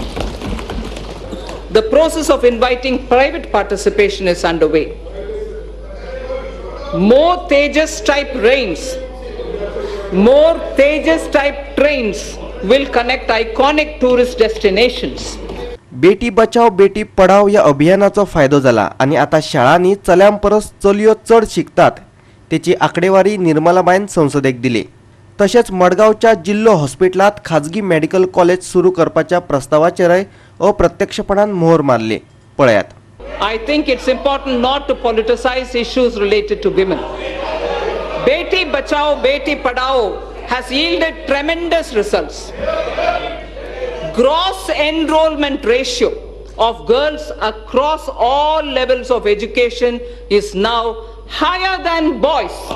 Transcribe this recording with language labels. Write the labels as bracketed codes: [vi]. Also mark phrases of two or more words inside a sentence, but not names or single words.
[en] The process of inviting private participation is underway. More Tejas type trains will connect iconic tourist destinations. [kok] बेटी बचाव बेटी पढाव या अभियानाचो फायदो जाला आणि आता शाळांनी चल्यां परस चलयो चढ शिकतात तेची आकडेवारी निर्मलाबाईन संसदेक दिली. तशेंच मडगावच्या जिल्लो हॉस्पिटलात खाजगी मेडिकल कॉलेज सुरू करपाच्या प्रस्तावाचेरय अप्रत्यक्षपणान मोहर मारली. पळयात. [en] I think it's important not to politicize issues related to women. Beti Bachao, Beti Padhao has yielded tremendous results. Gross enrollment ratio of girls across all levels of education is now higher than boys.